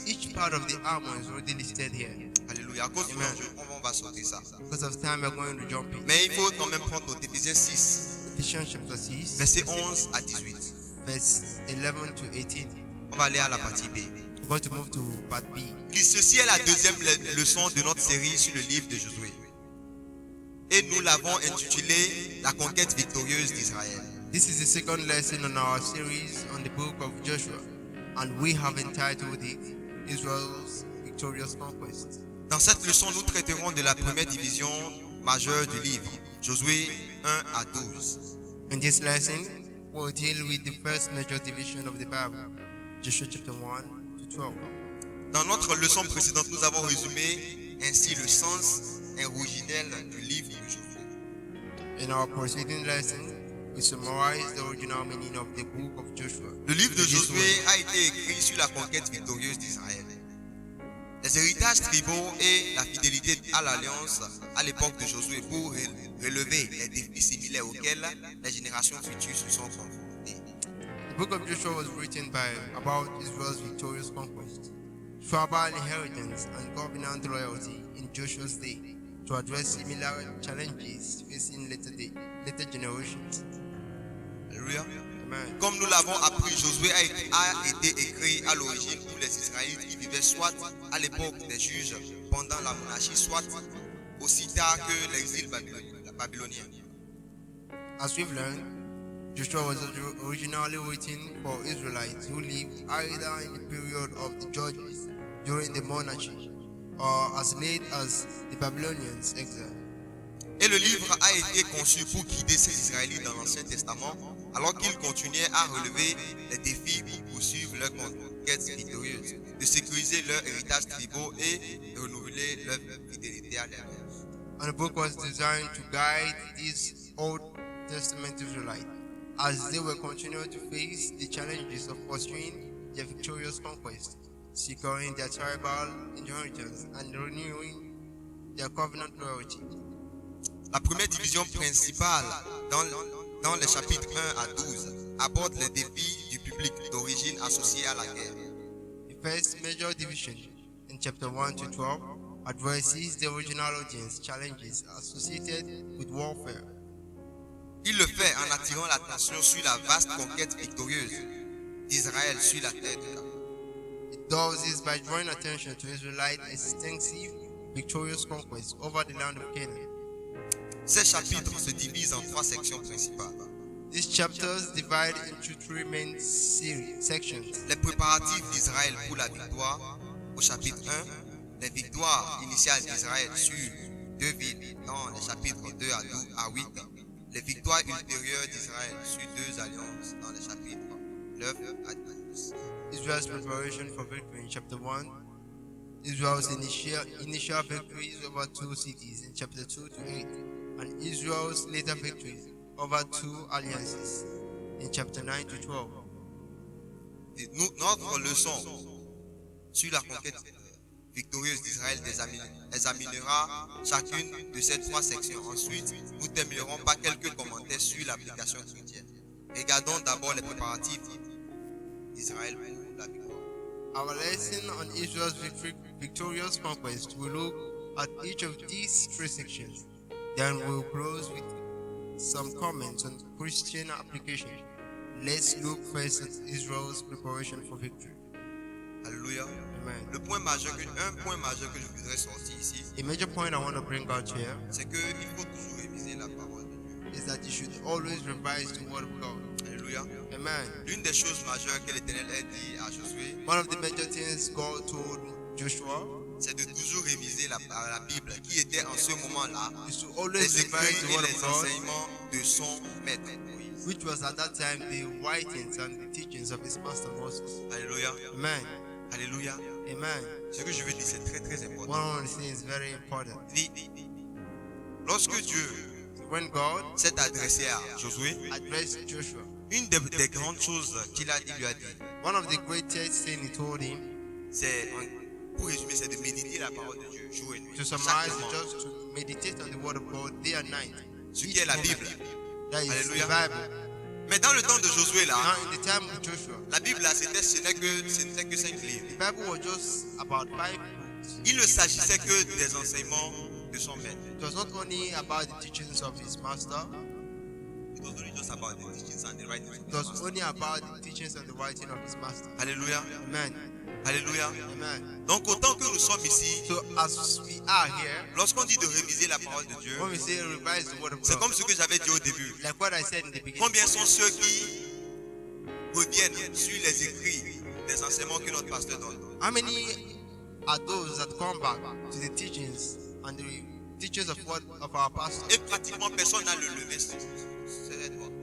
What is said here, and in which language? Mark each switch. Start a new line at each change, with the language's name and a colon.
English: Each part of the armor is already listed here.
French: Alléluia. À cause du Amen. temps, on va sauter ça.
English: Because of time, we're going to jump in.
French: Mais il faut quand même prendre notre Éphésiens 6,
English: Ephesians chapter 6,
French: versets 11 à 18.
English: verse 11 to 18.
French: On va aller à la partie B.
English: We're going to move to part B.
French: Ceci est la deuxième leçon de notre série sur le livre de Josué. Et nous l'avons intitulé La conquête victorieuse d'Israël.
English: This is the second lesson on our series on the book of Joshua, and we have entitled it Israel's Victorious Conquest.
French: Dans cette leçon, nous traiterons de la première division majeure du livre, Josué 1 à 12.
English: In this lesson, we'll deal with the first major division of the Bible, Joshua chapter 1 to 12.
French: Dans notre leçon précédente, nous avons résumé ainsi le sens originel du livre de Josué.
English: In our preceding lesson, we summarized the original meaning of the book of Joshua.
French: Le livre de Josué a été écrit sur la conquête victorieuse d'Israël. Les héritages tribaux et la fidélité à l'alliance à l'époque de Josué pour relever les défis similaires auxquels les générations futures se sont confrontées.
English: The book of Joshua was written about Israel's victorious conquest, tribal inheritance, and covenant loyalty in Joshua's day to address similar challenges facing later generations. Alléluia. Amen.
French: Comme nous l'avons appris, Josué a été écrit à l'origine pour les Israélites qui vivaient soit à l'époque des juges pendant la monarchie, soit aussi tard que l'exil babylonien.
English: As we've learned, Joshua was originally written for Israelites who lived either in the period of the judges during the monarchy or as late as the Babylonians' exile.
French: Et le livre a été conçu pour guider ces Israélites dans l'Ancien Testament, alors qu'ils continuaient à relever les défis pour poursuivre leur conquête victorieuse, de sécuriser leur héritage tribal et de renouveler leur fidélité à l'Éternel.
English: And the book was designed to guide these Old Testament Israelites as they were continuing to face the challenges of pursuing their victorious conquest, securing their tribal inheritance, and renewing their covenant loyalty.
French: La première division principale dans les chapitres 1 à 12 aborde les défis du public d'origine associés à la guerre.
English: The first major division in chapter 1 to 12 addresses the original audience challenges associated with warfare.
French: Il le fait en attirant l'attention sur la vaste conquête victorieuse d'Israël sur la terre de Canaan.
English: It does this by drawing attention to Israelite extensive victorious conquest over the land of Canaan.
French: Ces chapitres se divisent en 3 sections principales.
English: These chapters divide into 3 main sections.
French: Les préparatifs d'Israël pour la victoire au chapitre 1, les victoires initiales d'Israël sur 2 villes dans les chapitres 2 à 8, les victoires ultérieures d'Israël sur 2 alliances dans les chapitres 9 à 12.
English: Israel's preparation for victory in chapter 1, Israel's initial victories over 2 cities in chapter 2 to 8, and Israel's later victories over 2 alliances in chapter 9 to 12.
French: Notre leçon sur la conquête victorieuse d'Israël examinera chacune de ces 3 sections. Ensuite, nous terminerons par quelques commentaires sur l'application chrétienne. Regardons d'abord les préparatifs d'Israël pour la victoire.
English: Our lesson on Israel's victorious conquest will look at each of these 3 sections. Then we'll close with some comments on Christian application. Let's look first at Israel's preparation for victory. Alléluia. Amen.
French: Un point majeur que je voudrais sortir ici,
English: A major point I want to bring out here
French: c'est qu'il faut toujours réviser la parole de Dieu.
English: is that you should always revise the word of God. Alléluia. Amen.
French: L'une des choses majeures que l'Éternel a dit à Josué,
English: One of the major things God told Joshua
French: c'est de toujours réviser la Bible qui était en ce moment-là
English: is to always
French: les
English: revise
French: écrits
English: the
French: et
English: word
French: les
English: of God,
French: enseignements de son maître Moïse.
English: which was at that time the writings and the teachings of his master Moses. Alléluia. Amen. Alléluia. Amen.
French: Ce que je veux dire, c'est très très important.
English: One of the things is very important.
French: Lorsque Dieu
English: When God
French: s'est adressé à Josué,
English: addressed Joshua,
French: une des grandes choses qu'il lui a dit,
English: one of the greatest things he told him,
French: c'est, pour résumer, c'est de méditer la parole de Dieu jour et nuit.
English: to
French: Chaque
English: summarize,
French: moment.
English: just to meditate on the word of God day and night.
French: Ce qui est la Bible.
English: That is Alléluia. the Bible.
French: Mais dans le temps de Josué, là,
English: Now in the time of Joshua,
French: la Bible, là, ce n'était que 5 livres.
English: the Bible was just about 5 books.
French: Il ne s'agissait que des enseignements de son maître.
English: It was not only about the teachings of his master, It was only just about the teachings and the writings. it was only about the teachings and the writing of his master. Alléluia. Amen. Alléluia. Amen.
French: Donc, autant que nous sommes ici,
English: So as we are here,
French: lorsqu'on dit de réviser la parole de Dieu,
English: when we say revise the word of
French: c'est
English: God,
French: comme ce que j'avais dit au début.
English: like what I said in the beginning,
French: Combien sont ceux qui reviennent sur les écrits des enseignements que notre pasteur donne?
English: how many are those that come back to the teachings and the teachings of what of our pastor?
French: Et pratiquement personne n'a le levé sur cette voie.